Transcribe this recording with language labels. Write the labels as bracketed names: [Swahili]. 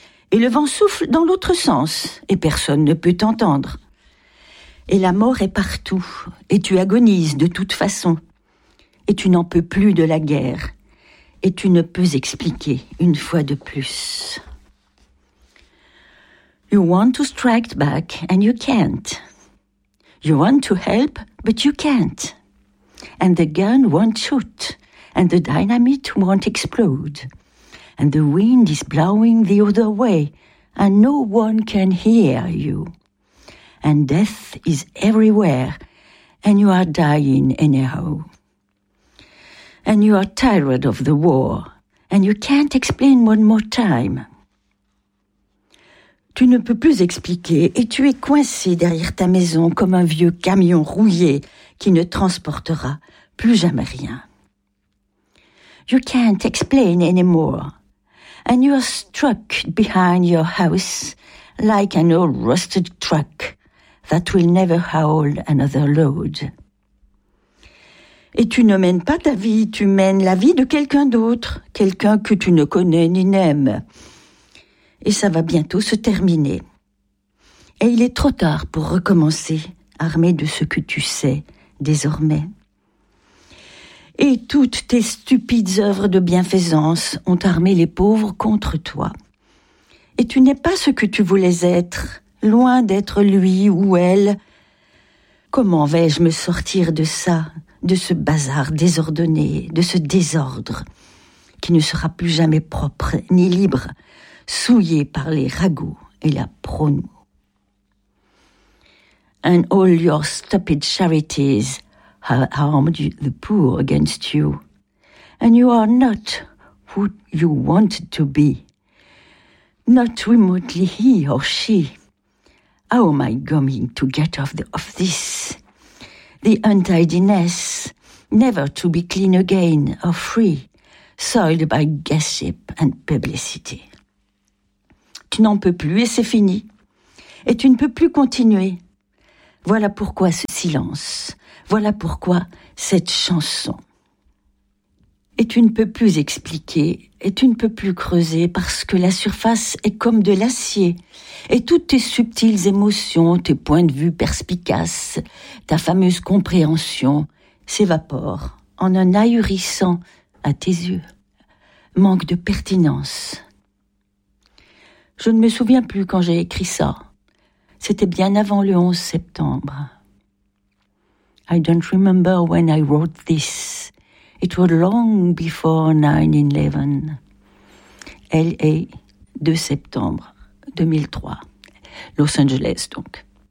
[French] Et le vent souffle dans l'autre sens et personne ne peut t'entendre. Et la mort est partout et tu agonises de toute façon. Et tu n'en peux plus de la guerre et tu ne peux expliquer une fois de plus. [English] You want to strike back and you can't. You want to help but you can't. And the gun won't shoot and the dynamite won't explode. And the wind is blowing the other way, and no one can hear you. And death is everywhere, and you are dying anyhow. And you are tired of the war, and you can't explain one more time. [French] Tu ne peux plus expliquer, et tu es coincé derrière ta maison comme un vieux camion rouillé qui ne transportera plus jamais rien. [English] You can't explain anymore. And you are struck behind your house like an old rusted truck that will never haul another load. [French] Et tu ne mènes pas ta vie, tu mènes la vie de quelqu'un d'autre, quelqu'un que tu ne connais ni n'aimes. Et ça va bientôt se terminer. Et il est trop tard pour recommencer, armé de ce que tu sais désormais. Et toutes tes stupides œuvres de bienfaisance ont armé les pauvres contre toi. Et tu n'es pas ce que tu voulais être, loin d'être lui ou elle. Comment vais-je me sortir de ça, de ce bazar désordonné, de ce désordre qui ne sera plus jamais propre ni libre, souillé par les ragots et la promo. [English] And all your stupid charities harmed the poor against you. And you are not who you wanted to be. Not remotely he or she. How am I going to get off this? The untidiness, never to be clean again or free, soiled by gossip and publicity. [French] Tu n'en peux plus et c'est fini. Et tu ne peux plus continuer. Voilà pourquoi ce silence. Voilà pourquoi cette chanson. Et tu ne peux plus expliquer, et tu ne peux plus creuser, parce que la surface est comme de l'acier. Et toutes tes subtiles émotions, tes points de vue perspicaces, ta fameuse compréhension, s'évaporent en un ahurissant, à tes yeux, manque de pertinence. Je ne me souviens plus quand j'ai écrit ça. C'était bien avant le 11 septembre. [English] I don't remember when I wrote this. It was long before 9/11. [French] LA, 2 septembre 2003. Los Angeles, donc.